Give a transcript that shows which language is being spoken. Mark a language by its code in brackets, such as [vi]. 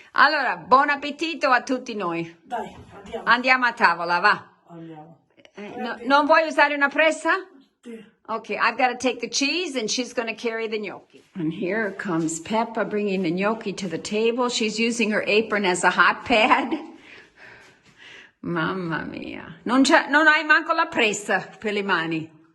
[it] Allora, buon appetito a tutti noi. Dai, andiamo. Andiamo a tavola, va. Andiamo. Non vuoi usare una pressa? Sì. [en] Okay, I've got to take the cheese and she's going to carry the gnocchi. And here comes Peppa bringing the gnocchi to the table. She's using her apron as a hot pad. [it] Mamma mia. Non hai manco la pressa per le mani.